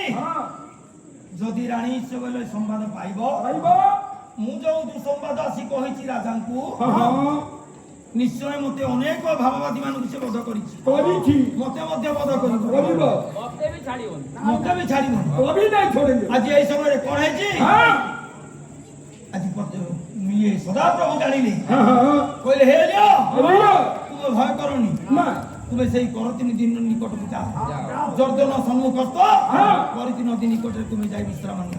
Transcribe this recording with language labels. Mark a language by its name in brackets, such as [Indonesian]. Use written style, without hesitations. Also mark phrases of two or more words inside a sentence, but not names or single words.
[Odia] हाँ ଯଦି ରାଣୀ ସୋଏଲ ସମ୍ବାଦ ପାଇବ आइबो ମୁଁ ଯୋଉ ଦୁଃସମ୍ବାଦ ଆସି କହିଛି ରାଜାଙ୍କୁ हाँ हाँ ନିଶ୍ଚୟ ମତେ ଅନେକ ଭାବବାଦୀ ମାନଙ୍କୁ ସେ ବଧ କରିଛି କରିଛି ମତେ ମଧ୍ୟ ବଧ କରିବ କରିବ ମତେ ବି ଛାଡ଼ିବନି ମତେ ବି ଛାଡ଼ିବନି [Hindi] कभी नहीं छोड़ेंगे [Odia] ଆଜି ଏଇ ସମୟରେ କଣ ହେଇଛି हाँ ଆଜି ଇଏ ସଦାପ୍ରଭୁ ଜାଣିଲେ हाँ हाँ କହିଲେ ହେ ଏଲିୟ अलिया ତୁମେ ଭୟ କରନି ना ତୁମେ ସେଇ କରତି ନଦୀ ନିକଟକୁ ଯାଅ ଜର୍ଦ୍ଦନ ସମ୍ମୁଖସ୍ଥ ହଁ। କରତି ନଦୀ ନିକଟରେ ତୁମେ ଯାଇ ବିଶ୍ରାମ ନିଅ